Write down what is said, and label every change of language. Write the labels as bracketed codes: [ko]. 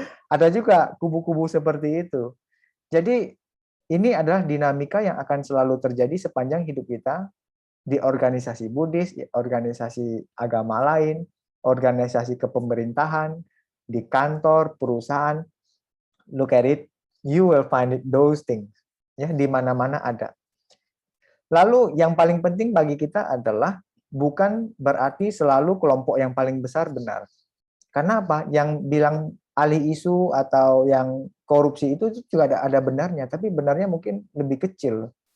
[id] Ada juga kubu-kubu seperti itu. Jadi ini adalah dinamika yang akan selalu terjadi sepanjang hidup kita di organisasi Buddhis, organisasi agama lain, organisasi kepemerintahan, di kantor, perusahaan. [en] Look at it, you will find it those things. [id] Ya, di mana-mana ada. Lalu yang paling penting bagi kita adalah bukan berarti selalu kelompok yang paling besar benar. Karena apa? Yang bilang alih isu atau yang korupsi itu juga ada benarnya, tapi benarnya mungkin lebih kecil.